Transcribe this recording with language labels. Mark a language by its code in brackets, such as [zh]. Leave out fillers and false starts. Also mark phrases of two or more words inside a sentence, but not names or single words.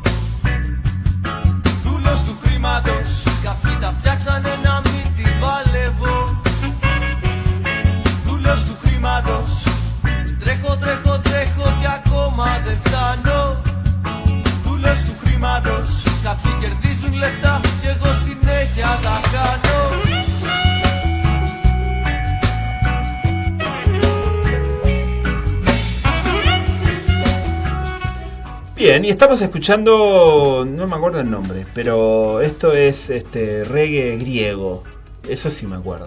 [el] Δούλος του χρήματος, κάποιοι τα φτιάξανε να μην την παλεύω. Δούλος του χρήματος, τρέχω κι ακόμα δεν φτάνω. Δούλος του χρήματος, κάποιοι κερδίζουν λεφτά κι εγώ συνέχεια τα κάνω. [es] Bien, y estamos escuchando, no me acuerdo el nombre, pero esto es reggae griego, eso sí me acuerdo.